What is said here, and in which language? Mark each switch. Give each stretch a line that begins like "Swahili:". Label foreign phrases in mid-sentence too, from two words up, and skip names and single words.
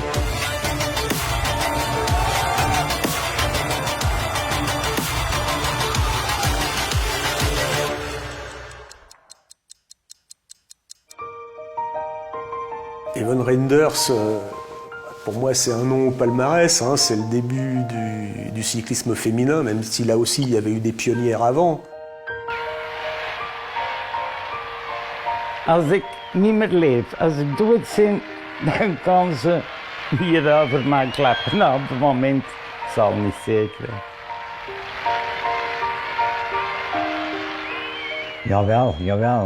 French: Evan Reinders, pour moi c'est un nom au palmarès, hein, c'est le début du cyclisme féminin, même si là aussi il y avait eu des pionnières avant.
Dutch: Als ik niet meer leef, als ik dood ben, dan kan ze hier over mij klappen. Nou, op het moment zal niet zeker. Jawel, jawel.